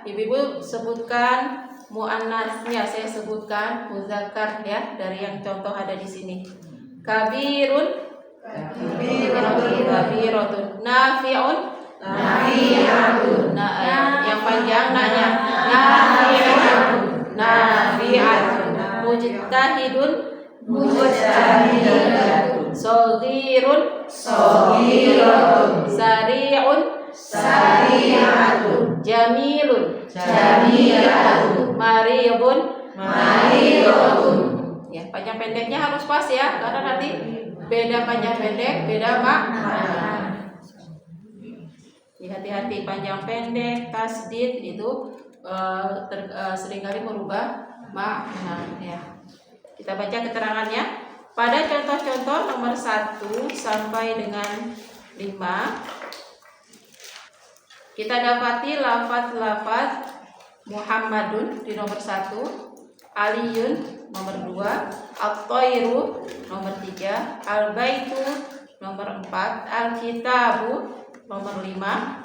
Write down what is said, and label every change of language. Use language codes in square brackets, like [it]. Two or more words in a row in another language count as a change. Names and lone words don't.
[id] Ibu-ibu sebutkan muannasnya, saya sebutkan muzakkar ya dari yang contoh ada di sini. [ar] كبيرٌ، كبيرةٌ، نافعٌ، نافعةٌ. [id] Nah, yang panjang nanya. [ar] نافعةٌ. مجتهدٌ، مجتهدٌ. صغيرٌ، صغيرةٌ. سريعٌ، سريعةٌ. جميلٌ، جميلةٌ. مريضٌ، مريضةٌ. [id] Ya, panjang pendeknya harus pas ya, karena nanti beda panjang pendek, beda makna. Hati-hati panjang pendek, tasdid itu seringkali merubah makna ya. Kita baca keterangannya. Pada contoh-contoh nomor 1 sampai dengan 5 kita dapati lafaz-lafaz Muhammadun di nomor 1, Aliyun nomor 2, At-Thairu nomor 3, Al-Baitu nomor 4, Al-Kitabu nomor 5.